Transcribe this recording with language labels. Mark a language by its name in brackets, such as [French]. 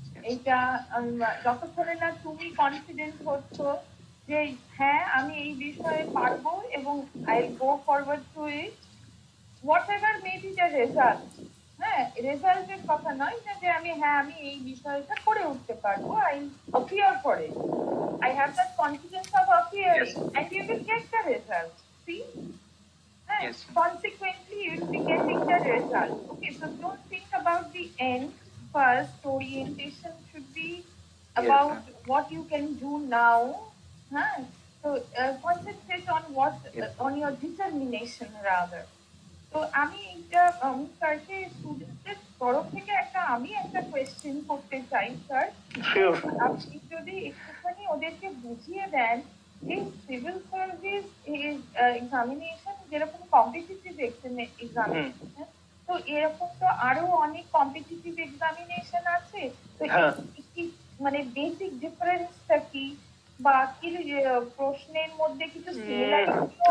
[Bangla] এইটা যতক্ষণে না তুমি কনফিডেন্ট হচ্ছ যে হ্যাঁ আমি এই বিষয়ে পারবো এবং [English] I go forward to it, whatever may be the result, [Bangla] হ্যাঁ, রেজাল্টের কথা নয় না যে আমি এই বিষয়টা করে উঠতে পারবো, [English] I appear for it, I have that confidence of appearing, Yes. and you will get the result. See? And Yes. consequently, you will be getting the result. Okay, so don't think about the end first. Orientation should be about what you can do now. Huh? So concentrate on what, on your determination rather. [Bangla] তো আমি এটা স্যারকে স্টুডেন্টদের তরফ থেকে আমি একটা question করতে চাই স্যার। [English] Sure. [Bangla] আপনি যদি একটুখানি ওদেরকে বুঝিয়ে দেন যে সিভিল সার্ভিস এক্সামিনেশন যেরকম কম্পিটিটিভ এক্সামিনেশন, তো এরকম তো আরো অনেক কম্পিটিটিভ এক্সামিনেশন আছে, তো কি মানে বেসিক ডিফারেন্সটা কি, বা কি প্রশ্নের মধ্যে কিছু সিমিলারিটি